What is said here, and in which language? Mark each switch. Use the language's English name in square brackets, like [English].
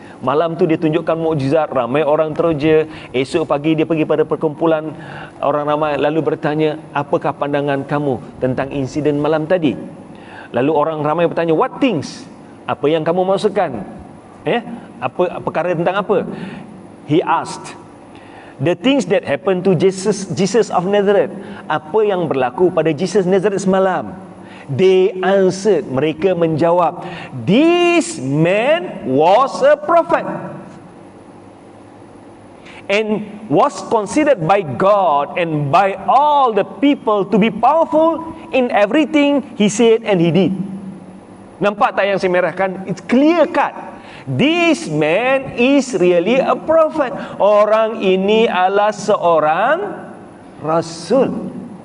[Malay] Malam tu dia tunjukkan mukjizat, ramai orang teroja. Esok pagi dia pergi pada perkumpulan orang ramai, lalu bertanya, apakah pandangan kamu tentang insiden malam tadi? Lalu orang ramai bertanya, [English] what things? [Malay] Apa yang kamu maksudkan? Apa perkara tentang apa? [English] He asked, the things that happened to Jesus of Nazareth. [Malay] Apa yang berlaku pada Jesus Nazareth semalam? [English] They answered, [Malay] mereka menjawab, [English] this man was a prophet and was considered by God and by all the people to be powerful in everything he said and he did. [Malay] Nampak tak yang saya merahkan? [English] It's clear cut. This man is really a prophet. [Malay] Orang ini adalah seorang rasul.